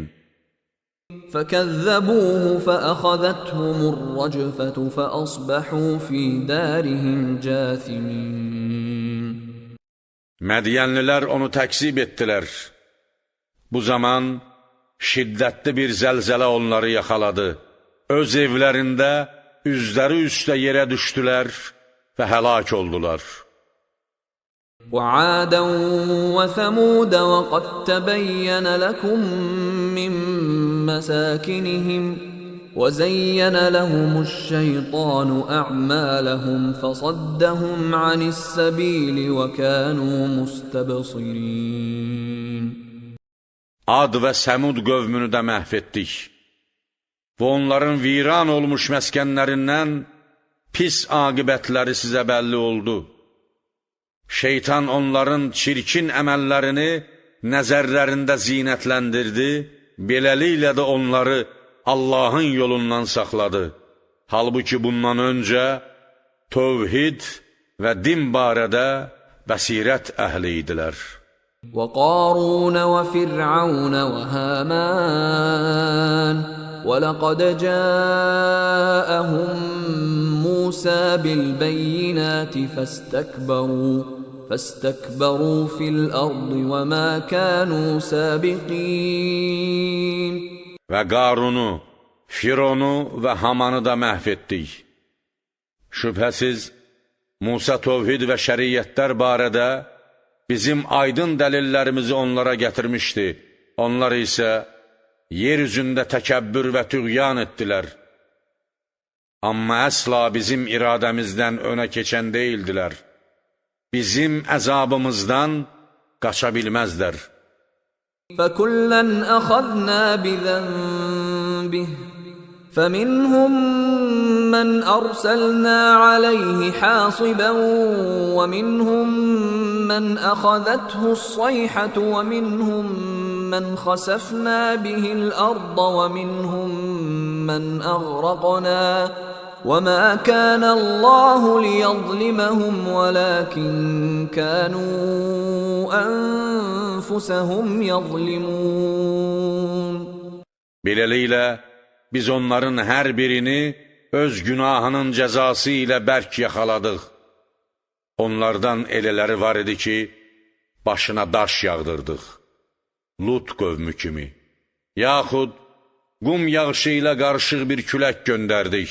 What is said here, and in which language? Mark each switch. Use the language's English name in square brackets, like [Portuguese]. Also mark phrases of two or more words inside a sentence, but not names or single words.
[Arabic] فَكَذَّبُوهُ فَأَخَذَتْهُمُ الرَّجْفَةُ فَأَصْبَحُوا فِي دَارِهِمْ جَاثِمِينَ [Azerbaijani] Mədiyənlilər onu təkzib etdilər. Bu zaman şiddətli bir zəlzələ onları yaxaladı. Öz evlərində üzləri üstə yerə düşdülər və həlak oldular. [Arabic] وَعَادًا وَثَمُودَ وَقَدْ تَبَيَّنَ لَكُم مِّن مَّسَاكِنِهِمْ وَزَيَّنَ لَهُمُ الشَّيْطَانُ أَعْمَالَهُمْ فَصَدَّهُمْ عَنِ السَّبِيلِ وَكَانُوا مُسْتَبْصِرِينَ [Azerbaijani] Ad və Səmud qövmünü də məhv etdik və onların viran olmuş məskənlərindən pis aqibətləri sizə bəlli oldu. Şeytan onların çirkin əməllərini nəzərlərində zinətləndirdi, beləliklə də onları Allahın yolundan saxladı. Halbuki bundan öncə tövhid və din barədə bəsirət əhli idilər. [Arabic] وَقَارُونَ وَفِرْعَوْنَ وَهَامَانَ وَلَقَدْ جَاءَهُم مُّوسَى بِالْبَيِّنَاتِ فَاسْتَكْبَرُوا فِي الْأَرْضِ وَمَا كَانُوا سَابِقِينَ [Azerbaijani] Və Qarunu, Fironu və Hamanı da məhv etdik. Şübhəsiz, Musa tövhid və şəriyyətlər barədə bizim aydın dəlillərimizi onlara gətirmişdi. Onlar isə yer üzündə təkəbbür və tüğyan etdilər. Amma əsla bizim iradəmizdən önə keçən deyildilər. Bizim əzabımızdan qaça bilməzlər. [Arabic] فَكُلًّا أَخَذْنَا بِذَنبِهِ فَمِنْهُمْ مَنْ أَرْسَلْنَا عَلَيْهِ حَاصِبًا وَمِنْهُمْ مَنْ أَخَذَتْهُ الصَّيْحَةُ وَمِنْهُمْ مَنْ خَسَفْنَا بِهِ الْأَرْضَ وَمِنْهُمْ مَنْ أَغْرَقْنَا وَمَا كَانَ اللَّهُ لِيَظْلِمَهُمْ وَلَكِنْ كَانُوا أَنفُسَهُمْ يَظْلِمُونَ [Azerbaijani] Beləliklə, biz onların hər birini öz günahının cəzası ilə bərk yaxaladıq. Onlardan elələri var idi ki, başına daş yağdırdıq. Lut qövmü kimi. Yaxud qum yağışı ilə qarışıq bir külək göndərdik.